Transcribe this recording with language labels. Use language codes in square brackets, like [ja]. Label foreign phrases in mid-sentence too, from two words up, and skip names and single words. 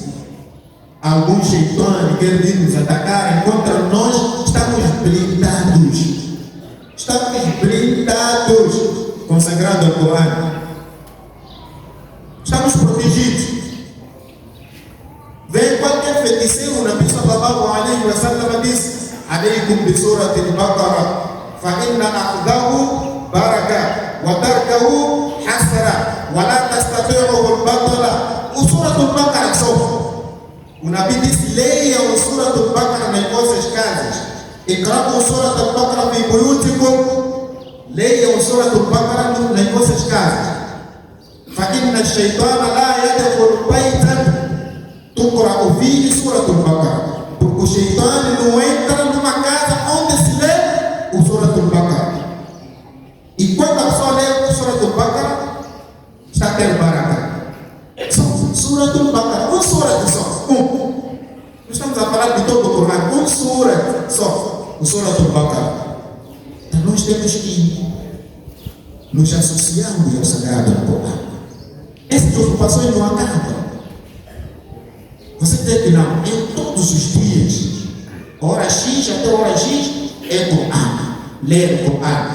[pt] Algum Shaitão quer vir nos atacar, contra nós estamos blindados. Estamos blindados com o Sagrado Alcorão. Estamos protegidos. Vem qualquer feiticeiro, [ar] na نبي صلى الله عليه وسلم diz: عليكم بسورة البقرة، فإن أخذه بركة وتركه حسرة ولا تستطيعه البطلة. [pt] O surati al-Baqara só. O Nabi diz: leiam o surati al-Baqara nas vossas casas. [ar] اقرءوا سورة البقرة في بيوتكم. [pt] Leiam o surati al-Baqara nas vossas casas. [ar] فإن الشيطان لا يدخل بيتا تقرأ فيه سورة البقرة. [pt] Porque o Shaitão não entra numa casa onde se lê o surati al-Baqara. E quando a pessoa lê o surati al-Baqara, está tendo baraka. Surati al-Baqara, uma surati só. Não estamos a falar de todo o Corão, uma surati só. O surati al-Baqara. Então nós temos que nos associarmos ao Sagrado Alcorão. Essas preocupações não acabam. Você tem que não, eu todos os dias, hora X até hora X, é Corão, ler o Corão.